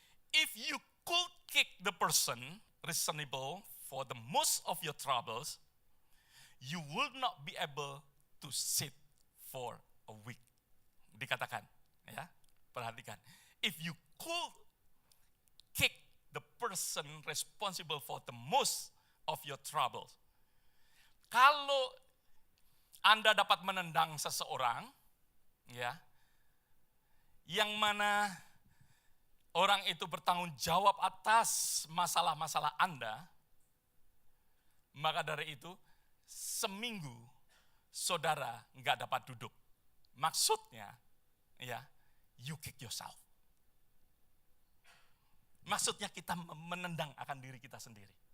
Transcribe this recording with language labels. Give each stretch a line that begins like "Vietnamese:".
English: If you could kick the person reasonable for the most of your troubles, you will not be able to sit for a week.
Indonesian: Dikatakan, ya, perhatikan.
English: If you could kick the person responsible for the most of your troubles.
Indonesian: Kalau Anda dapat menendang seseorang, ya, yang mana orang itu bertanggung jawab atas masalah-masalah Anda, maka dari itu seminggu saudara nggak dapat duduk. Maksudnya, ya,
English: you kick yourself.
Indonesian: Maksudnya kita menendang akan diri kita sendiri.